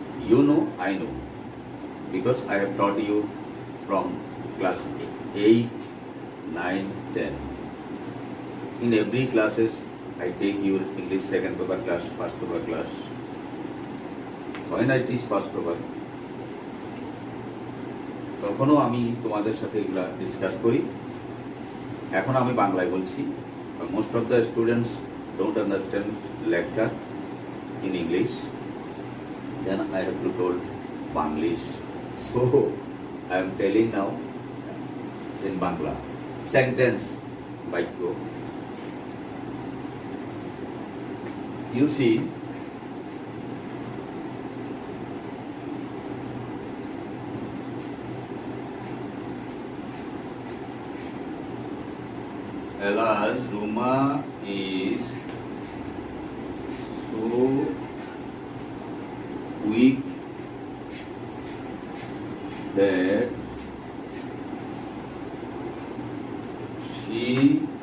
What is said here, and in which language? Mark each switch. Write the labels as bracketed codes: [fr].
[en] You know, I know, because I have taught you from class 8, 9, 10. In every classes, I take your English second paper class, first paper class. When I teach first paper, [bn] তখনও আমি তোমাদের সাথে এগুলা discuss করি। এখন আমি বাংলায় বলছি। [en] Most of the students don't understand lecture in English, then I have to told Banglish. So I am telling now in Bangla. Sentence বাক্য. You see, Elas Ruma is so weak that she